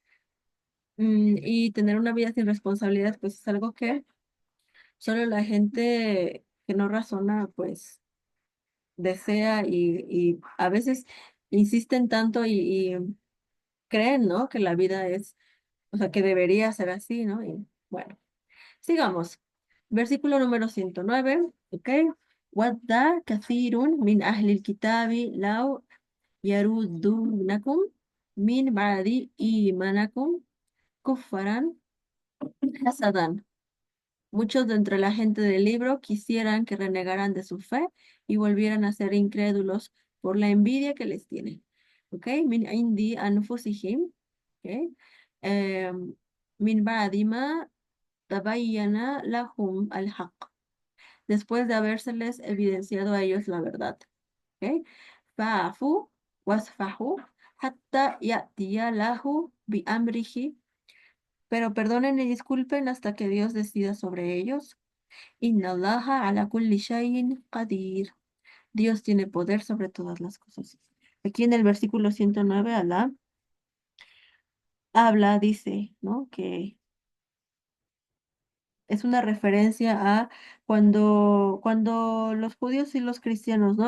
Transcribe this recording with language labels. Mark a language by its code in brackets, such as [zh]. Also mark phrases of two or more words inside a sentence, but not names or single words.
[es] Y tener una vida sin responsabilidades, pues es algo que solo la gente que no razona, pues desea y a veces insisten tanto y creen, ¿no? Que la vida es, o sea, que debería ser así, ¿no? Y bueno, sigamos. Versículo número 109, ¿ok? [ar] ودّ كثير من أهل الكتاب لو يردونكم من بعد إيمانكم كفارا حسدا. [es] Muchos de entre la gente del libro quisieran que renegaran de su fe y volvieran a ser incrédulos por la envidia que les tienen. [ar] ¿Ok? من عند أنفسهم. ¿Ok? Em, من بعد ما تبين لهم الحق. [es] Después de habérseles evidenciado a ellos la verdad. ¿Ok? [ar] فاعفوا واصفحوا حتى يأتي له بأمره. [es] Pero perdonen y disculpen hasta que Dios decida sobre ellos. [ar] إن الله على كل شيء قدير. [es] Dios tiene poder sobre todas las cosas. Aquí en el versículo 109, Alá habla, dice, ¿no? Que es una referencia a cuando los judíos y los cristianos, ¿no?